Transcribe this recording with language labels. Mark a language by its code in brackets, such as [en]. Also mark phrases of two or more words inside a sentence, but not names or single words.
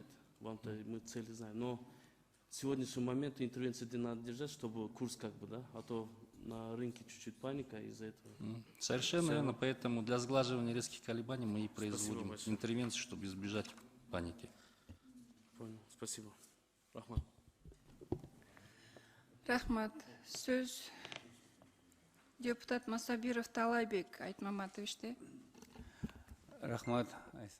[ru] Вам-то мы цели знаем. Но в сегодняшний момент интервенции надо держать, чтобы курс а то на рынке чуть-чуть паника из-за этого. Совершенно верно, поэтому для сглаживания резких колебаний мы и производим интервенции, чтобы избежать паники. Понял, спасибо. [ky] Рахмат. Рахмат. Сөз депутат Масабиров Талайбек Айтмаматовичте. Рахмат.